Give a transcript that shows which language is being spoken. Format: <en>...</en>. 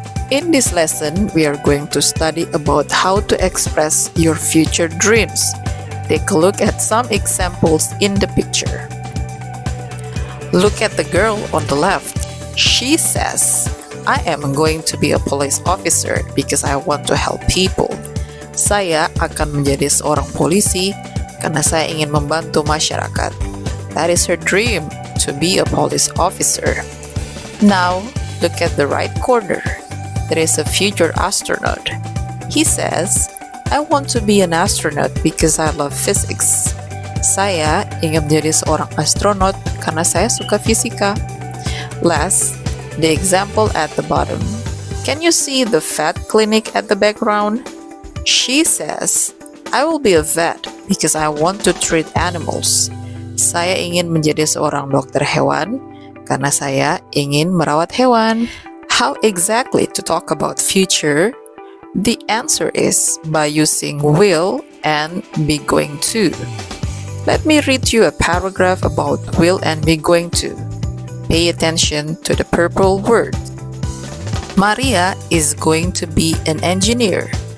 <en>In this lesson, we are going to study about how to express your future dreams. Take a look at some examples in the picture. Look at the girl on the left. She says, I am going to be a police officer because I want to help people.</en> <id>Saya akan menjadi seorang polisi karena saya ingin membantu masyarakat.</id> <en>That is her dream, to be a police officer. Now, look at the right corner. There is a future astronaut. He says, I want to be an astronaut because I love physics.</en> <id>Saya ingin menjadi seorang astronot karena saya suka fisika.</id> <en>Last, the example at the bottom. Can you see the vet clinic at the background? She says, I will be a vet because I want to treat animals.</en> <id>Saya ingin menjadi seorang dokter hewan karena saya ingin merawat hewan.</id> <en>How exactly to talk about future? The answer is by using will and be going to. Let me read you a paragraph about will and be going to. Pay attention to the purple word. Maria is going to be an engineer.</en>